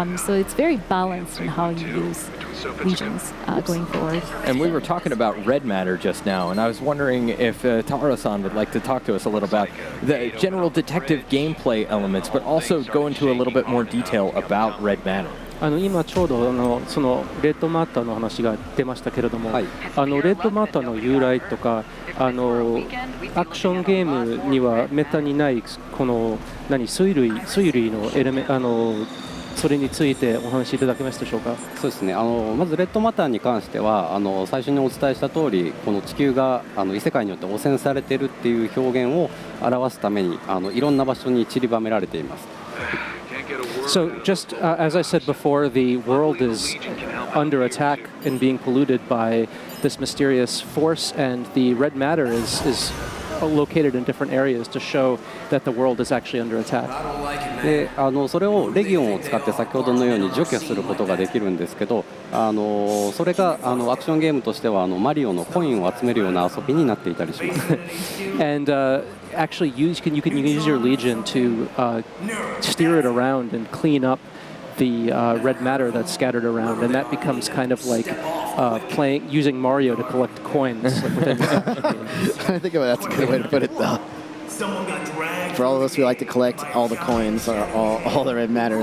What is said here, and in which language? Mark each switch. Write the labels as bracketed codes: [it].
[en] So it's very balanced in how you use legions going forward. And we were talking about red matter just now, and I was wondering if Taro-san would like to talk to us a little about the general detective gameplay elements, but also go into a little bit more detail about red matter. [ja] 今ちょうどそのレッドマターの話が出ましたけれども、はいレッドマターの由来とかアクションゲームにはめったにないこの推理のエレメそれについてお話しいただけますでしょうか。そうですね、まずレッドマターに関しては最初にお伝えした通り、この地球が異世界によって汚染されているっていう表現を表すためにいろんな場所に散りばめられています。 [en] So just as I said before, the world is under attack and being polluted by this mysterious force, and the red matter is located in different areas to show that the world is actually under attack. [ja] でそれをレギオンを使って先ほどのように除去することができるんですけど、それがアクションゲームとしてはマリオのコインを集めるような遊びになっていたりします。 [en] And actually you can use your legion to steer it around and clean up the red matter that's scattered around, and that becomes kind of like using Mario to collect coins. I think that's a good way to put it, though. For all of us who like to collect all the coins or all the red matter.